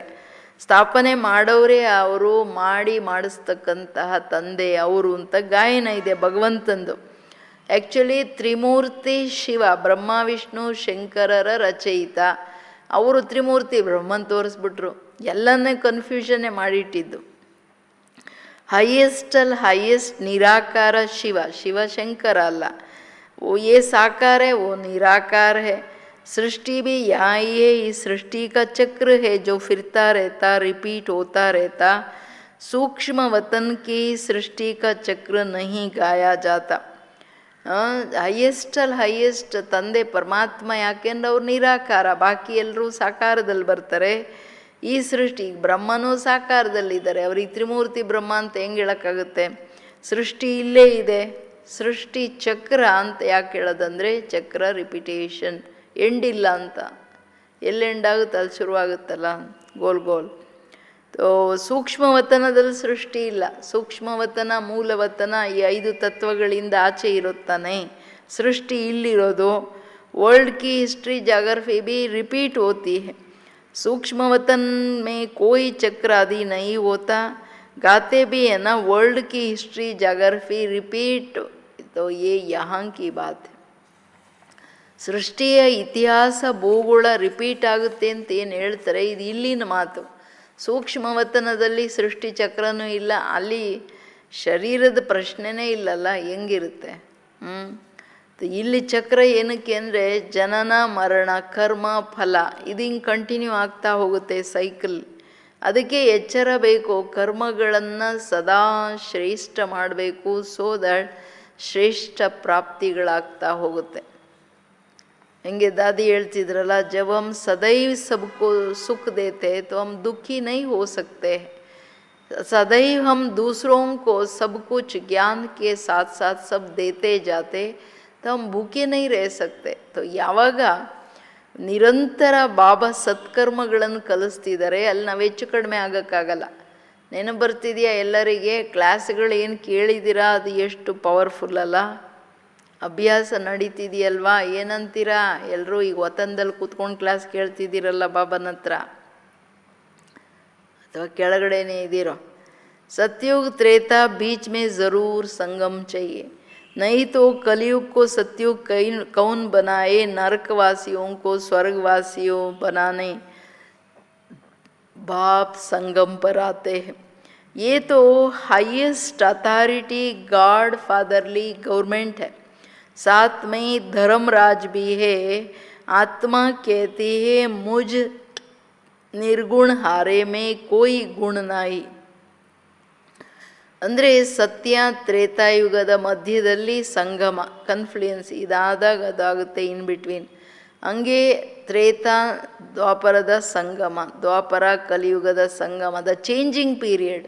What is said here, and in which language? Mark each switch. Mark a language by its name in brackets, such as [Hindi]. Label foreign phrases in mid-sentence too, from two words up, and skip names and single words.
[Kannada] ಸ್ಥಾಪನೆ ಮಾಡೋರೇ ಅವರು, ಮಾಡಿಸ್ತಕ್ಕಂತಹ ತಂದೆ ಅವರು ಅಂತ ಗಾಯನ ಇದೆ ಭಗವಂತಂದು. ಆ್ಯಕ್ಚುಲಿ ತ್ರಿಮೂರ್ತಿ ಶಿವ, ಬ್ರಹ್ಮ ವಿಷ್ಣು ಶಂಕರರ ರಚಯಿತ. ಅವರು ತ್ರಿಮೂರ್ತಿ ಬ್ರಹ್ಮನ್ ತೋರಿಸ್ಬಿಟ್ರು. ಎಲ್ಲನೇ ಕನ್ಫ್ಯೂಷನ್ನೇ ಮಾಡಿಟ್ಟಿದ್ದು. [English] highest highest [Hindi] निराकार शिव, शिवशंकर अल्लाह, वो ये साकार है, वो निराकार है। सृष्टि भी यहाँ ही है, इस सृष्टि का चक्र है जो फिरता रहता, रिपीट होता रहता। सूक्ष्म वतन की सृष्टि का चक्र नहीं गाया जाता। [Kannada] ಹೈಯೆಸ್ಟ್ ತಂದೆ ಪರಮಾತ್ಮ, ಯಾಕೆಂದ್ರೆ ಅವ್ರು ನಿರಾಕಾರ, ಬಾಕಿ ಎಲ್ಲರೂ ಸಾಕಾರದಲ್ಲಿ ಬರ್ತಾರೆ. ಈ ಸೃಷ್ಟಿ ಬ್ರಹ್ಮನೂ ಸಾಕಾರದಲ್ಲಿದ್ದಾರೆ, ಅವ್ರಿಗೆ ತ್ರಿಮೂರ್ತಿ ಬ್ರಹ್ಮ ಅಂತ ಹೆಂಗೆ ಹೇಳೋಕ್ಕಾಗುತ್ತೆ? ಸೃಷ್ಟಿ ಇಲ್ಲೇ ಇದೆ. ಸೃಷ್ಟಿ ಚಕ್ರ ಅಂತ ಯಾಕೆ ಹೇಳೋದಂದರೆ ಚಕ್ರ ರಿಪಿಟೇಷನ್, ಎಂಡಿಲ್ಲ ಅಂತ. ಎಲ್ಲಿ ಎಂಡಾಗುತ್ತೆ ಅಲ್ಲಿ ಶುರುವಾಗುತ್ತಲ್ಲ, [Hindi] गोल गोल. [Kannada] ಸೂಕ್ಷ್ಮವತನದಲ್ಲಿ ಸೃಷ್ಟಿ ಇಲ್ಲ. ಸೂಕ್ಷ್ಮವತನ, ಮೂಲವತನ ಈ 5 ತತ್ವಗಳಿಂದ ಆಚೆ ಇರುತ್ತಾನೆ ಸೃಷ್ಟಿ ಇಲ್ಲಿರೋದು. [Hindi] वर्ल्ड की [English] history geography [Hindi] भी रिपीट होती है। सूक्ष्म वतन में कोई चक्र आदि नहीं होता। गाते भी है ना, वर्ल्ड की [English] history geography [Hindi] रिपीट, तो ये यहाँ की बात है। [Kannada] ಸೃಷ್ಟಿಯ ಇತಿಹಾಸ ಭೂಗೋಳ ರಿಪೀಟ್ ಆಗುತ್ತೆ ಅಂತ ಏನು ಹೇಳ್ತಾರೆ, ಇದು ಇಲ್ಲಿನ ಮಾತು. ಸೂಕ್ಷ್ಮವತನದಲ್ಲಿ ಸೃಷ್ಟಿ ಚಕ್ರನೂ ಇಲ್ಲ, ಅಲ್ಲಿ ಶರೀರದ ಪ್ರಶ್ನೆನೇ ಇಲ್ಲಲ್ಲ, ಹೆಂಗಿರುತ್ತೆ? ಇಲ್ಲಿ ಚಕ್ರ ಏನಕ್ಕೆ ಅಂದರೆ ಜನನ ಮರಣ ಕರ್ಮ ಫಲ ಇದು ಹಿಂಗೆ ಕಂಟಿನ್ಯೂ ಆಗ್ತಾ ಹೋಗುತ್ತೆ ಸೈಕಲ್. ಅದಕ್ಕೆ ಎಚ್ಚರ ಬೇಕು, ಕರ್ಮಗಳನ್ನು ಸದಾ ಶ್ರೇಷ್ಠ ಮಾಡಬೇಕು. [English] so that [Kannada] ಶ್ರೇಷ್ಠ ಪ್ರಾಪ್ತಿಗಳಾಗ್ತಾ ಹೋಗುತ್ತೆ. ಹೆಂಗೆ ದಾದಿ ಹೇಳ್ತಿದ್ರಲ್ಲ, [Hindi] जब हम सदैव सबको सुख देते तो हम दुखी नहीं हो सकते। सदैव हम दूसरों को सब कुछ ज्ञान के साथ साथ सब देते जाते तो हम भूखे नहीं रह सकते। [Kannada] तो ಯಾವಾಗ ನಿರಂತರ ಬಾಬಾ ಸತ್ಕರ್ಮಗಳನ್ನು ಕಲಿಸ್ತಿದ್ದಾರೆ ಅಲ್ಲಿ ನಾವು ಹೆಚ್ಚು ಕಡಿಮೆ ಆಗೋಕ್ಕಾಗಲ್ಲ. ನೆನಪು ಬರ್ತಿದೆಯಾ ಎಲ್ಲರಿಗೆ? ಕ್ಲಾಸ್ಗಳು ಏನು ಕೇಳಿದ್ದೀರಾ, ಅದು ಎಷ್ಟು ಪವರ್ಫುಲ್ ಅಲ್ಲ? ಅಭ್ಯಾಸ ನಡೀತಿದೆಯಲ್ವಾ? ಏನಂತೀರಾ ಎಲ್ಲರೂ? ಈಗ ವತನದಲ್ಲಿ ಕೂತ್ಕೊಂಡು ಕ್ಲಾಸ್ ಕೇಳ್ತಿದ್ದೀರಲ್ಲ ಬಾಬನ ಹತ್ರ, ಅಥವಾ ಕೆಳಗಡೆನೇ ಇದ್ದೀರೋ? [Hindi] सतयुग त्रेता बीच में ज़रूर संगम चाहिए, नहीं तो कलयुग को सतयुग कौन बनाए? नरकवासियों को स्वर्गवासियों बनाने बाप संगम पर आते हैं। ये तो [English] highest authority God fatherly government [Hindi] है, साथ में धर्मराज भी है। आत्मा कहती है मुझ निर्गुण हारे में कोई गुण नहीं। [Kannada] ಅಂದರೆ ಸತ್ಯ ತ್ರೇತಾಯುಗದ ಮಧ್ಯದಲ್ಲಿ ಸಂಗಮ, ಕನ್ಫ್ಲುಯೆನ್ಸ್, ಇದಾದಾಗ ಅದಾಗುತ್ತೆ [English] in between. [Kannada] ಹಂಗೆ ತ್ರೇತಾ ದ್ವಾಪರದ ಸಂಗಮ, ದ್ವಾಪರ ಕಲಿಯುಗದ ಸಂಗಮ, [English] the changing period.